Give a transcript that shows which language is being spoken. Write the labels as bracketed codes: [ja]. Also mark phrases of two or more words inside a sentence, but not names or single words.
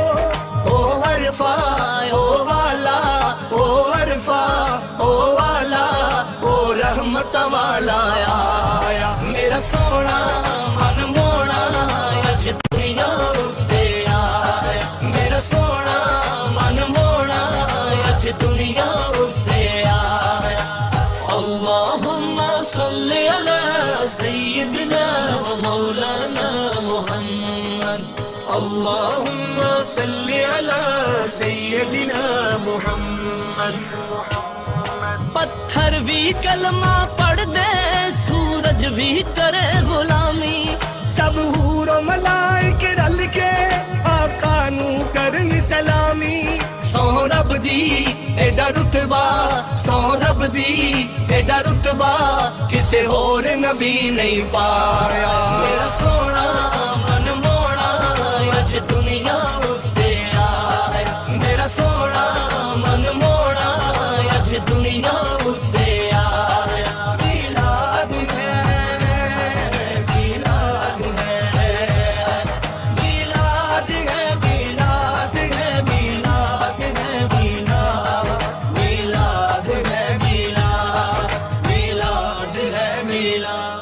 [pa] او ارفع او والا، او ارفع او والا، او رحمت والا آیا. میرا سوہنا من موہنا اج دنیا اُتے آیا. میرا سوہنا من موہنا اج دنیا اُتے آیا. [ar] اللهم صل على سيدنا ومولانا محمد. اللهم صل على سيدنا محمد. [pa] پتھر بھی کلمہ پڑھ دے، سورج بھی کرے غلامی، سب حوراں ملائک رل کے آقا نوں کرن سلامی. سو رب دی ایڈا رتبہ، سو رب دی ایڈا رتبہ، کسے ہور نبی نہیں پایا. میرا سوہنا من موہنا اج دنیا اُتے آیا. میرا سوہنا من موہنا اج دنیا اُتے آیا. میلاد ہے، میلاد ہے، میلاد ہے، میلاد ہے، میلاد ہے، میلاد ہے، میلاد ہے، میلاد.